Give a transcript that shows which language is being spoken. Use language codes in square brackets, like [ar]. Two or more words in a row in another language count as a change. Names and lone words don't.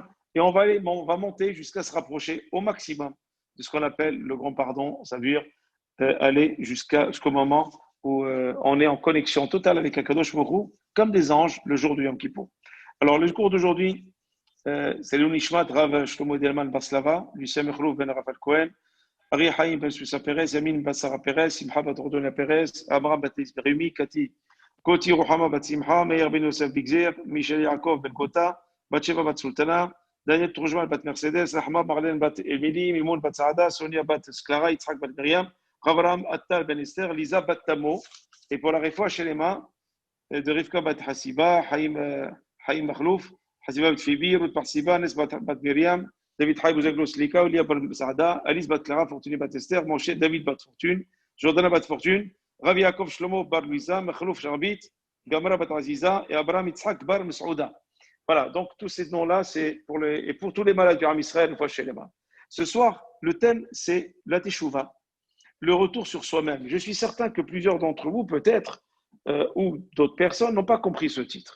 [fr] Et on va monter jusqu'à se rapprocher au maximum de ce qu'on appelle le grand pardon, ça veut dire aller jusqu'au moment où on est en connexion totale avec [he] Akadosh Baruch Hu, [fr] comme des anges le jour du Yom Kippour. Alors le cours d'aujourd'hui, c'est l'Unishmat Rav Shlomo Delman Baslava, Lucien Mechlouf Ben Raphaël Cohen, Ari Haïm Ben Susa Perez, Yamin Ben Sarah Perez, Simcha Bat Ordona Perez, Abraham Batis Berumi, Koti Ruhama Bat Simcha, Meir Ben Yosef Bigzer, Michel Yaakov Ben Kota, Batsheva Bat Sultana, Daniel Tourjman Bat Mercedes, Rahma Marlène Bat Emily, Mimoun Bat Saada, Sonia Bat Sklara, Yitzhak Bat Miriam, Avram Attal Ben Esther, Lisa Bat Tamo, et pour la réfoua chez les mains de Rivka Bat Hasiba, Haïm Makhlouf, Hasiba Bat Fibi, Ruth Parsiba, Nes Bat Miriam, David Haïm Bouzaglo Slika, Olia Bat Saada, Alice Bat Clara, Fortuné Bat Esther, Moshe David Bat Fortune, Jordana Bat Fortune, Ravi Yaakov Shlomo Bar Louisa, Makhlouf Sharbit, Gamara Bat Aziza et Abraham Yitzhak Bar Mesouda. Voilà, donc tous ces noms-là, c'est pour tous les malades du [he] Ram Israël, [fr] une fois chez les mains. Ce soir, le thème, c'est la Teshuvah, le retour sur soi-même. Je suis certain que plusieurs d'entre vous, peut-être, ou d'autres personnes, n'ont pas compris ce titre.